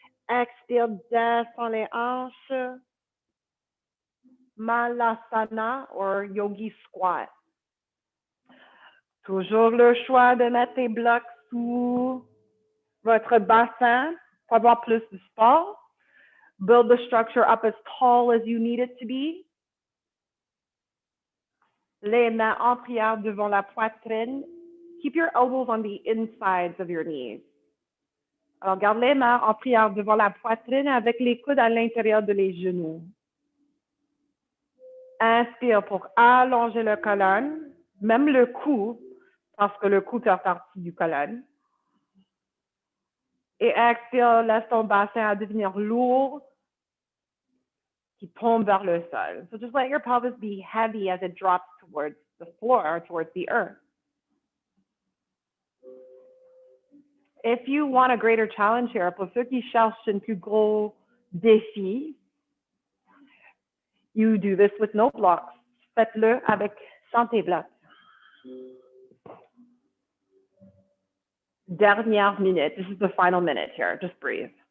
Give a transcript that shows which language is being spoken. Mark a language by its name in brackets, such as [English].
[French] Expire, descend les hanches. Malasana or yogi squat. Toujours le choix de mettre les blocs sous votre bassin pour avoir plus de support. [English] Build the structure up as tall as you need it to be. [French] Les mains en prière devant la poitrine. [English] Keep your elbows on the insides of your knees. [French] Alors, garde les mains en prière devant la poitrine avec les coudes à l'intérieur de les genoux. Inspire pour allonger le colonne, même le cou, parce que le cou fait partie du colonne. Et expire, laisse ton bassin à devenir lourd, qui tombe vers le sol. [English] So just let your pelvis be heavy as it drops towards the floor or towards the earth. If you want a greater challenge here, [French] pour ceux qui cherchent un plus gros défi, [English] you do this with no blocks. [French] Faites-le avec sans tes blocs. Dernière minute. [English] This is the final minute here. Just breathe.